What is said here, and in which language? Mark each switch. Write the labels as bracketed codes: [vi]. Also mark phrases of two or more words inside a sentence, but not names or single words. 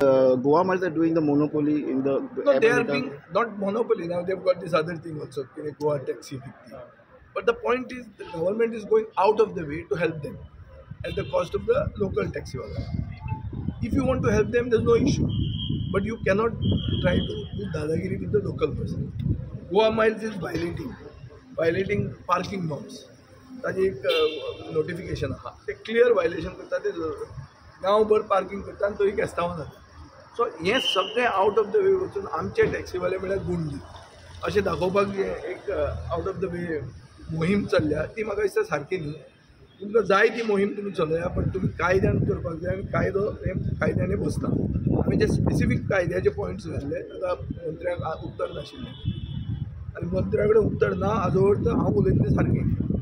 [en] Goa Miles are doing the monopoly in the they are being not monopoly now they got this other thing also कितें Goa Taxi fifty but the point is the government is going out of the way to help them at the cost of the local taxiwala if you want to help them there is no issue but you cannot try to do dadagiri with the local person. Goa Miles is violating parking norms. [kok] ताजी एक नोटिफिकेशन आहा ते क्लियर वायलेशन करता ते गांवभर पार्किंग करता आनी थंय केस्तांवां जाता सो हें सगळें [en] out of the way [kok] वचून आमचे टॅक्सीवाले म्हळ्यार गुंडी अशें दाखोवपाक एक [en] out of the way [kok] मोहीम चल्ल्या ती म्हाका दिसता सारकी न्ही तुमकां जाय ती मोहीम तुमी चलया पण तुमी कायद्यान करपाक जाय आनी कायदो हे कायद्याने बसता आमी जे स्पेसिफीक कायद्याचे पॉयंट्स घातले ताका मंत्र्याक उत्तर नाशिल्लें आनी मंत्र्या कडेन उत्तर ना हाजो अर्थ हांव उलयता तें सारकें